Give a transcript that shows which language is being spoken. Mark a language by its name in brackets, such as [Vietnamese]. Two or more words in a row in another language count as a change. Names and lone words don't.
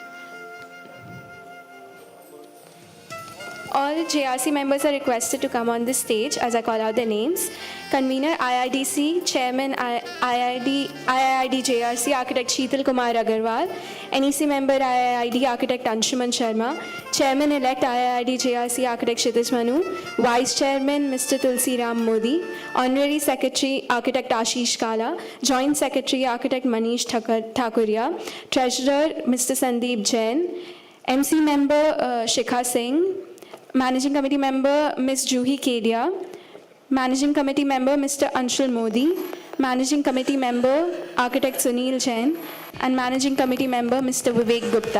[English] All JRC members are requested to come on the stage as I call out their names. Convener IIDC, Chairman IID JRC Architect Sheetal Kumar Agarwal, NEC member IID Architect Anshuman Sharma, Chairman-elect IID JRC Architect Kshitij Manu, Vice Chairman Mr. Tulsi Ram Modi, Honorary Secretary Architect Ashish Kala, Joint Secretary Architect Manish Thakuria, Treasurer Mr. Sandeep Jain, MC member Shikha Singh, Managing Committee member Ms. Juhi Kedia, Managing Committee member Mr. Anshul Modi, Managing Committee member Architect Sunil Jain, and Managing Committee member Mr. Vivek Gupta.